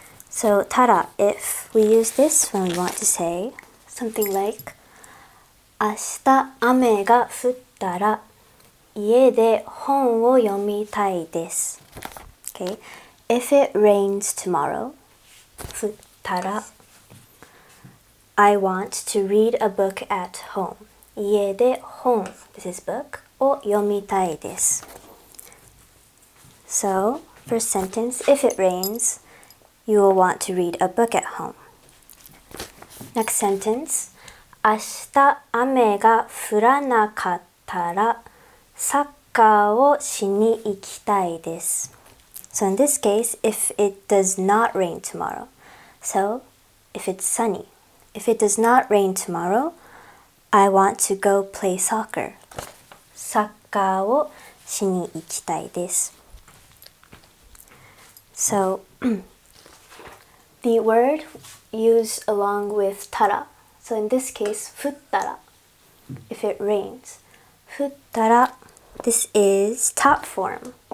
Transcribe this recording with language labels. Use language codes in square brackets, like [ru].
[en] So, たら, if we use this when we want to say something like [ja] 明日雨が降ったら家で本を読みたいです. [en] Okay, if it rains tomorrow, 降ったらI want to read a book at home. [ja] 家で本 [en] this is book [ja] を読みたいです. [en] So, first sentence, if it rains, you will want to read a book at home. Next sentence, [ja] 明日雨が降らなかったらサッカーをしに行きたいです. [en] So in this case, if it does not rain tomorrow. So, if it's sunny. If it does not rain tomorrow, I want to go play soccer. [ja] サッカーをしに行きたいです. [en] So, the word used along with たら. So in this case, 降ったら. If it rains. 降ったら.This is top form.